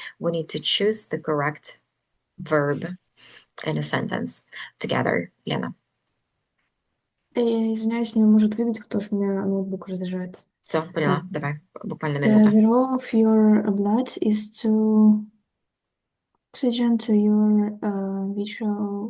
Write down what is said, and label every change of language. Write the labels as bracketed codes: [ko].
[en] We need to choose the correct verb in a sentence together. [ru] Лена. Я извиняюсь, меня может выбить, потому что у меня ноутбук разряжается. Все, поняла. Давай, буквально минута. [en] The role of your blood is to oxygen to your visual...